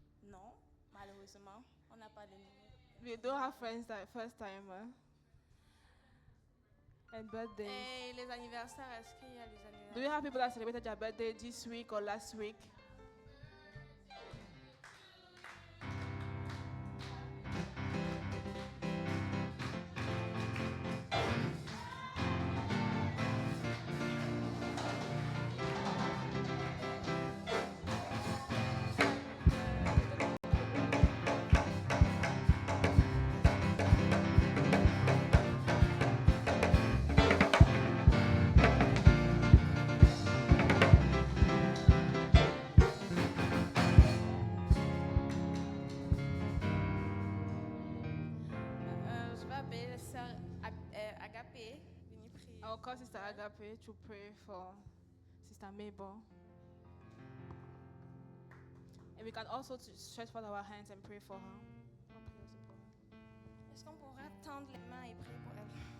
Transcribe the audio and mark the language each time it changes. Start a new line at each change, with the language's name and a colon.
French: Non, malheureusement, on n'a pas de numéro.
English: We don't have friends that first timer. And birthdays.
French: Et les anniversaires, est-ce qu'il y a les anniversaires?
English: Do we have people that celebrated their birthday this week or last week?
French: Je vais appeler la sœur Agapé, venir prier.
English: I'll call Sister Agape to pray for Sister Mabel. And we can also stretch forth our hands and pray for her.
French: Est-ce qu'on pourra tendre les mains et prier pour elle?